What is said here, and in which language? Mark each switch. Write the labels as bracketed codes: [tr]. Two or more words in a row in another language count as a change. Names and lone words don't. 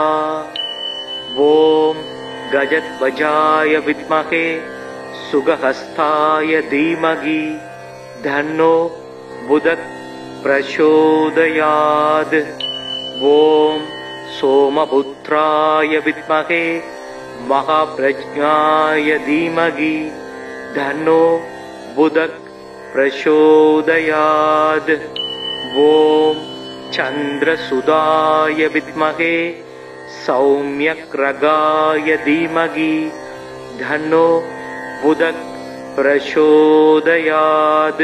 [sa] ॐ गजध्वजाय विद्महे शुकहस्ताय धीमहि तन्नो बुधः प्रचोदयात्. ॐ सोमपुत्राय विद्महे महाप्रज्ञाय धीमहि धन्नो बुधः प्रचोदयात्। ॐ चन्द्रसुधाय विद्महे सौम्यग्रगाय धीमहि धन्नो बुधः प्रचोदयात्।